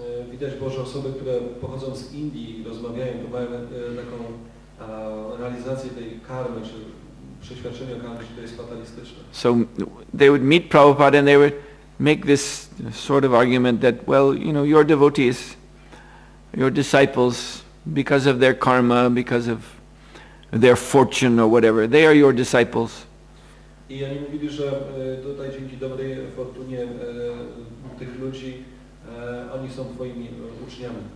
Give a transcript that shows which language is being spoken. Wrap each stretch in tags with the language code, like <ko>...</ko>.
<pl>Widać Boże osoby, które pochodzą z Indii i rozmawiają, to mają taką realizację tej karmy, czy przeświadczenie o karmie, że to jest fatalistyczne.</pl> <en>So they would meet Prabhupada and they would make this sort of argument that, well, your devotees, your disciples, because of their karma, because of their fortune or whatever, they are your disciples.</en> <pl>I oni mówili, że tutaj dzięki dobrej fortunie tych ludzi, oni są twoimi uczniami.</pl>